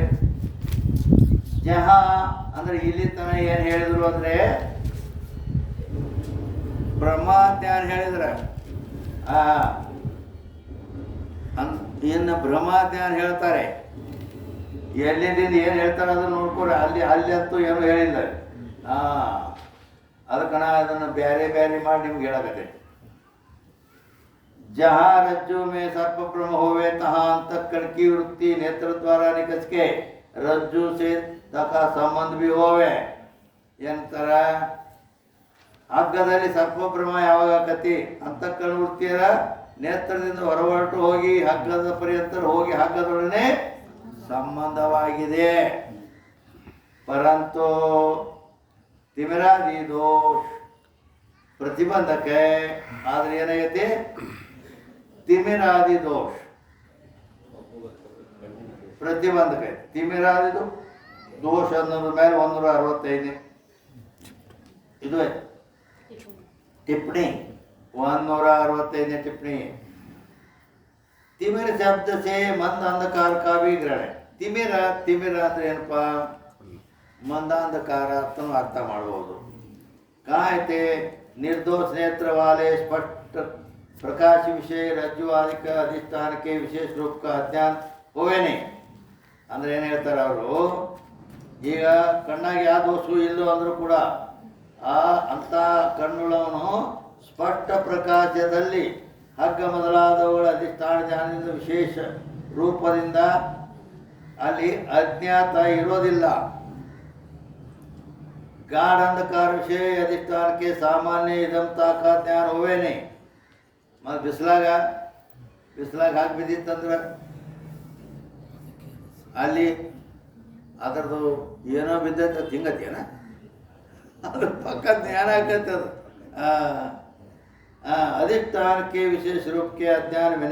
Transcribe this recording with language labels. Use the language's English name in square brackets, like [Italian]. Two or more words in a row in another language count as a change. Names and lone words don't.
[Kannada] ಜಹ ಅಂದ್ರೆ ಇಲ್ಲಿ ತನ ಏನು ಹೇಳಿದ್ರು ಅಂದ್ರೆ ಬ್ರಹ್ಮಜ್ಞಾನ ಹೇಳಿದ್ರೆ ಇನ್ನು ಬ್ರಹ್ಮಜ್ಞಾನ ಹೇಳ್ತಾರೆ. ಎಲ್ಲಿಂದ ಏನು ಹೇಳ್ತಾರೆ ಅದನ್ನು ನೋಡ್ಕೊಡ್ರಿ. ಅಲ್ಲಿ ಅಂತೂ ಏನೂ ಹೇಳಿಲ್ಲ. ಅದಕ್ಕೆ ನಾ ಅದನ್ನು ಬೇರೆ ಬೇರೆ ಮಾಡಿ ನಿಮ್ಗೆ ಹೇಳಕತ್ತೆ. [Hindi] जहाँ रज्जु में सर्प ब्रह्म होवे तहाँ अंतःकरण की वृत्ति नेत्र द्वारा निकस के रज्जु से तका संबंध भी होवे. [Kannada] ಏನಂತಾರ? ಹಗ್ಗದಲ್ಲಿ ಸರ್ಪ ಬ್ರಹ್ಮ ಯಾವಾಗ ಆಕತಿ? ಅಂತಃಕರಣ ವೃತ್ತಿಯರ ನೇತ್ರದಿಂದ ಹೊರಹೊರಟು ಹೋಗಿ ಹಗ್ಗದ ಪರ್ಯಂತ ಹೋಗಿ ಹಗ್ಗದೊಡನೆ ಸಂಬಂಧವಾಗಿದೆ. ಪರಂತು ತಿಮಿರಾದಿ ದೋಷ ಪ್ರತಿಬಂಧಕ. ಆದ್ರೆ ಏನಾಗೈತಿ? ತಿಮಿರಾದಿ ದೋಷ ಪ್ರತಿಬಂಧಕ. ತಿಮಿರಾದಿದು ದೋಷ ಅನ್ನೋದ್ರ ಮೇಲೆ 165 ಇದು टिप्पणी 165 टिप्पणी. [Hindi] तिमिर शब्द से मंद अंधकार का भी ग्रहण है. [Kannada] ತಿಮಿರ ಅಂದ್ರೆ ಏನಪ್ಪ? ಮಂದಾಂಧಕಾರ ಅಂತನೂ ಅರ್ಥ ಮಾಡಬಹುದು. [Hindi] ಕಾಯ್ತೆ निर्दोष नेत्र वाले स्पष्ट प्रकाश विषय रज्जु आदि का अधिष्ठान के विशेष रूप का अज्ञान होवे नहीं. [Kannada] ಅಂದ್ರೆ ಏನು ಹೇಳ್ತಾರೆ ಅವರು? ಈಗ ಕಣ್ಣಾಗಿ ಯಾವ ದೋಷವೂ ಇಲ್ಲೋ ಅಂದರೂ ಕೂಡ ಅಂಥ ಕಣ್ಣುಳವನು ಸ್ಪಷ್ಟ ಪ್ರಕಾಶದಲ್ಲಿ ಹಗ್ಗ ಮೊದಲಾದವುಗಳ ಅಧಿಷ್ಠಾನ ಜ್ಞಾನದಿಂದ ವಿಶೇಷ ರೂಪದಿಂದ ಅಲ್ಲಿ ಅಜ್ಞಾತ ಇರೋದಿಲ್ಲ. [Hindi] गाढ़ अंधकार विषय अधिष्ठान के सामान्य इदमता का ज्ञान होवे नहीं. [Kannada] ಮತ್ತು ಬಿಸಿಲಾಗ ಹಾಕಿ ಬಿದ್ದಿತ್ತಂದ್ರೆ ಅಲ್ಲಿ ಅದರದ್ದು ಏನೋ ಬಿದ್ದೈತೆ ಹಿಂಗತ್ತೇನ ಅದ್ರ ಪಕ್ಕ ಜ್ಞಾನ ಆಕೈತೆ ಅದು. अधिष्ठानಕ್ಕೆ ವಿಶೇಷ ರೂಪಕ್ಕೆ ಅಜ್ಞಾನ ವಿನ.